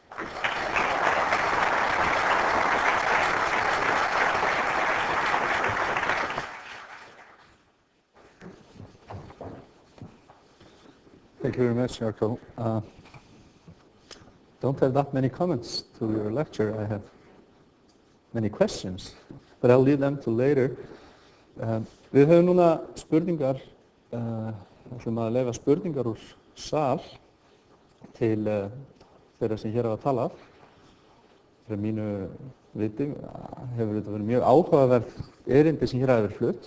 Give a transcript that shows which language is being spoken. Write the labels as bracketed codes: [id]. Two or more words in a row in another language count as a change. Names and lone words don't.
[en] Thank you very much, Jarkko. Don't have that many comments to your lecture. I have many questions, but I'll leave them to later. [is] Við höfum núna spurningar, ætlum að leyfa spurningar úr sal til þeirra sem hér hafa talað. Fyrir mínu viti hefur þetta verið mjög áhugaverð erindi sem hér hafa verið flutt.